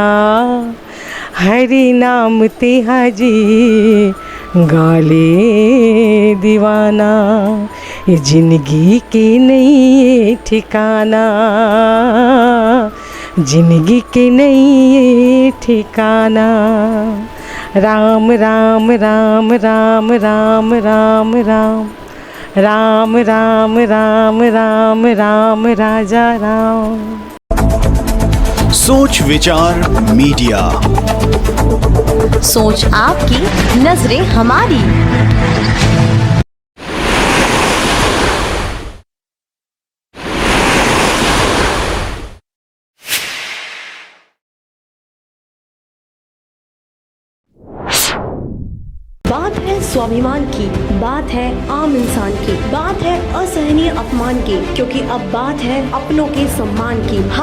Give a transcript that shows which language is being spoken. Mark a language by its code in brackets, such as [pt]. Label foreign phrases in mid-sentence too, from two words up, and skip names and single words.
[hi] हरि नाम ते हाजी गाले दीवाना। ये जिंदगी के नहीं ठिकाना जिंदगी के नहीं ठिकाना। राम राम राम राम राम राम राम राम राम राम राम राम राजा राम। सोच विचार मीडिया, सोच आपकी, नजरें हमारी। बात है स्वाभिमान की, बात है आम इंसान की, बात है असहनीय अपमान की, क्योंकि अब बात है अपनों के सम्मान की।